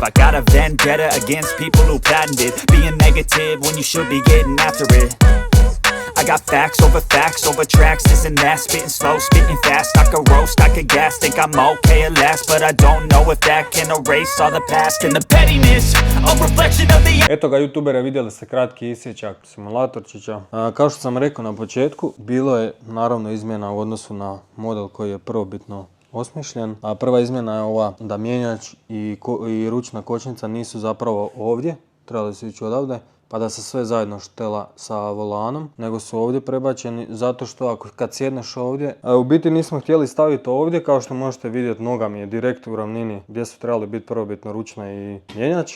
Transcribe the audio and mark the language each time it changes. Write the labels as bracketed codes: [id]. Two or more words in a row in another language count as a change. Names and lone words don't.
[en] I got a vendetta against people who patented being negative when you should be getting after it. I got facts over tracks, this and that. Spitting slow, spitting fast, I could roast, I could gas. Think I'm okay at last, but I don't know if that can erase all the past. And the pettiness, a reflection of the... [hr] Eto ga, youtubere, vidjeli ste kratki isječak simulatorčića. Kao što sam rekao na početku, bilo je naravno izmjena u odnosu na model koji je prvobitno osmišljen. A prva izmjena je ova da mjenjač i ručna kočnica nisu zapravo ovdje, trebali su ići odavde, pa da se sve zajedno štela sa volanom, nego su ovdje prebačeni zato što kad sjedneš ovdje, u biti nismo htjeli staviti ovdje, kao što možete vidjeti noga mi je direkt u ravnini gdje su trebali biti prvobitno ručna i mjenjač.